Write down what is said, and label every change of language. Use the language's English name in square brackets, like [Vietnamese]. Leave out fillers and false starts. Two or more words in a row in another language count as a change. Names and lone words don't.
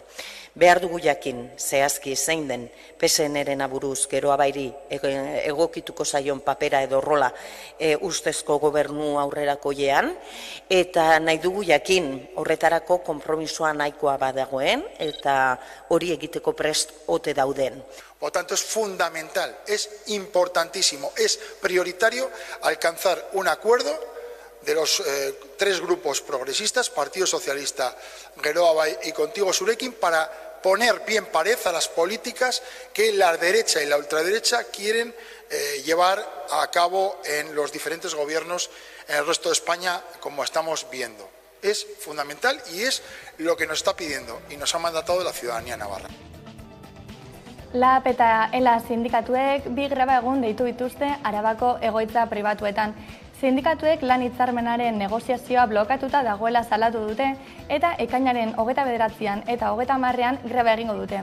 [Basque] Behar dugu jakin zehazki zein den PSN-ren aburuz Geroa Bairi egokituko zaion papera edo rola ustezko gobernu aurrerakoiean, eta nahi dugu jakin horretarako konpromisoa nahikoa badagoen eta hori egiteko prest ote dauden. [Spanish] Por lo tanto, es fundamental, es importantísimo, es prioritario alcanzar un acuerdo de los tres grupos progresistas, Partido Socialista, Geroa Bai y Contigo Zurekin, para poner bien pared a las políticas que la derecha y la ultraderecha quieren llevar a cabo en los diferentes gobiernos en el resto de España, como estamos viendo. Es fundamental y es lo que nos está pidiendo y nos ha mandatado la ciudadanía navarra. [Basque] LAB eta ELA sindikatuek bi greba egun deitu dituzte Arabako egoitza pribatuetan. Sindikatuek lan hitzarmenaren negoziazioa blokatuta dagoela salatu dute eta ekainaren 29an eta 30ean greba egingo dute.